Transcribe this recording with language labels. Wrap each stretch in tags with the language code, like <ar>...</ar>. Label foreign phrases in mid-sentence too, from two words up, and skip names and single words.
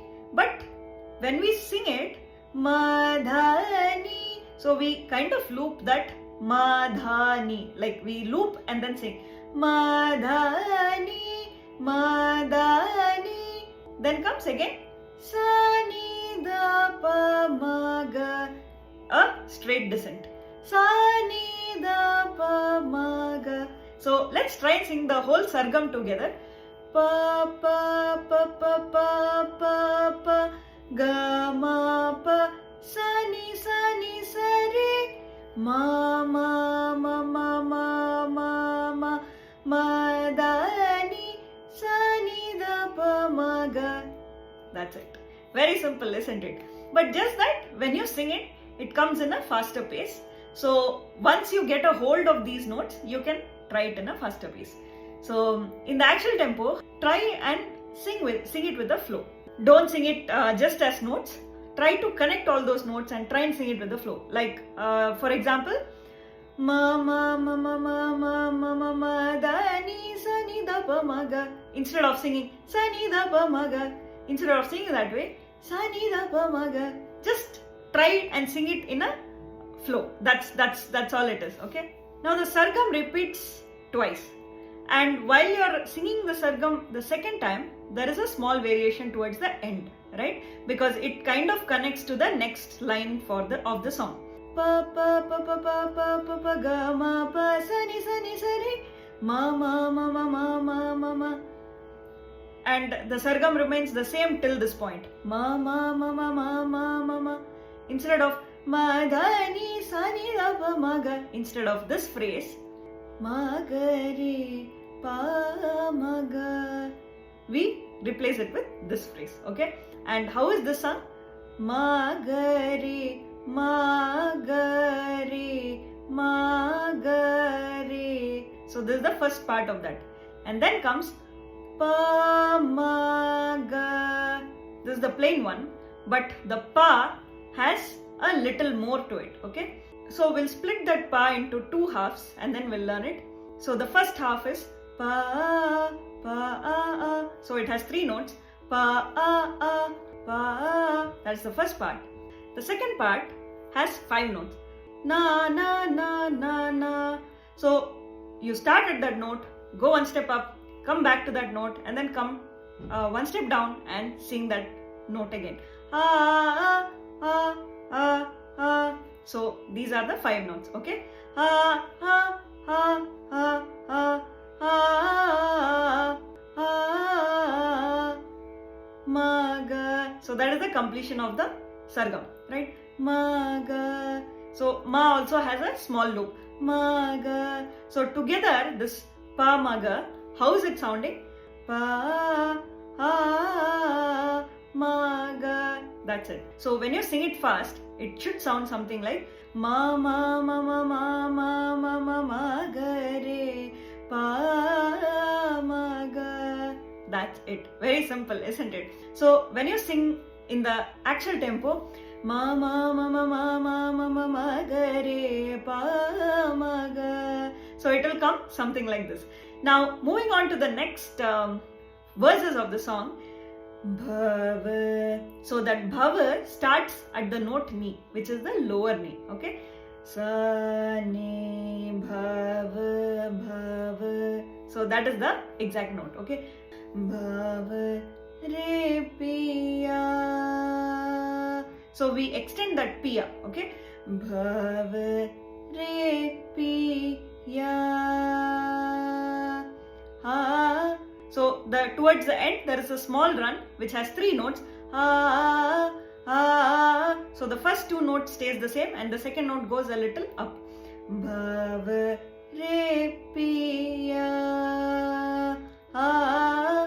<en>But when we sing it, madhani, so we kind of loop that madhani, like we loop and then sing madhani, madhani. Then comes again sani da pa ma ga, a straight descent. Sani da pa ma ga. So let's try and sing the whole sargam together. Pa pa pa pa pa pa pa ga ma pa sa ni sa re ma ma ma ma ma ma ma ma da ni sa ni da pa ma ga. That's it. Very simple, isn't it? But just that when you sing it, it comes in a faster pace. So once you get a hold of these notes, you can try it in a faster pace. So in the actual tempo, try and sing it with the flow. Don't sing it just as notes. Try to connect all those notes and try and sing it with the flow. Like for example, ma ma ma ma ma ma ma ma ma da ni sa ni da pa ma ga. Instead of singing sa ni da pa ma ga, instead of singing that way, sa ni da pa ma ga, just try and sing it in a flow. That's all it is. Okay. Now the sargam repeats twice, and while you are singing the sargam the second time, there is a small variation towards the end, right? Because it kind of connects to the next line of the song. Pa pa pa pa pa pa pa pa ga ma pa sa ni sa re ma ma ma ma ma ma ma ma. And the sargam remains the same till this point. Ma ma ma ma ma ma ma ma. Instead of ma da ni sa ni da pa ma ga, instead of this phrase ma ga re pa ma ga, we replace it with this phrase. Okay. And how is this sung? Ma ga re ma ga re ma ga re. So this is the first part of that. And then comes pa ma ga. This is the plain one, but the pa has a little more to it. Okay. So we'll split that pa into two halves and then we'll learn it. So the first half is pa pa a. So it has three notes. Pa a pa. That's the first part. The second part has five notes. Na na na na na. So you start at that note, go one step up, come back to that note, and then come one step down and sing that note again. Ah ah ah ah. So these are the five notes. Okay. Ah ah ah ah ah ah ah ma ga. So that is the completion of the sargam, right? Ma ga. So ma also has a small loop. Ma ga. So together this pa ma ga, how is it sounding? Pa ah ma ga. That's it. So when you sing it fast, it should sound something like ma ma ma ma ma ma ma ma ma ga re pa ma ga. That's it. Very simple, isn't it? So when you sing in the actual tempo, ma ma ma ma ma ma ma ma ma ga re pa ma ga. So it will come something like this. Now moving on to the next verses of the song.</en> <hi>Bhava.</hi> <en>So that bhava starts at the note ni, which is the lower ni.</en> <hi>Okay. Sa ni bhava bhava.</hi> <en>So that is the exact note.</en> <hi>Okay. Bhava re piya.</hi> <en>So we extend that piya. Okay.</en> <hi>Bhava re piya. Ha.</hi> <en>So towards the end there is a small run which has three notes. Ah ah. So the first two notes stays the same and the second note goes a little up.</en> <hi>Bhava re piya. Ah.</hi>